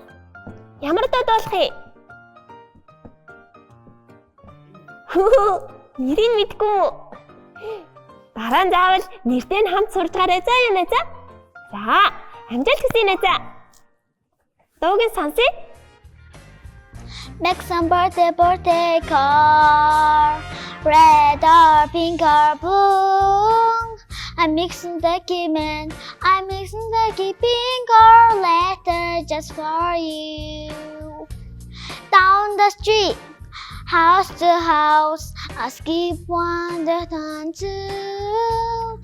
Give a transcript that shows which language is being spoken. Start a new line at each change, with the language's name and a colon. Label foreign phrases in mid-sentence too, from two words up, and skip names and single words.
Mongolian: Ямар дуу болох юм? Нэрийг мэдгүй. Дараа нь заавал нэртэй нь хамт сурж гараа заа юу найзаа. За, амжилт хүсье найзаа. Дуугийн сонсъё.
English: Make some birthday card, red or pink or blue. I'm mixing the pink or letter just for you. Down the street, house to house, I skip one, then two.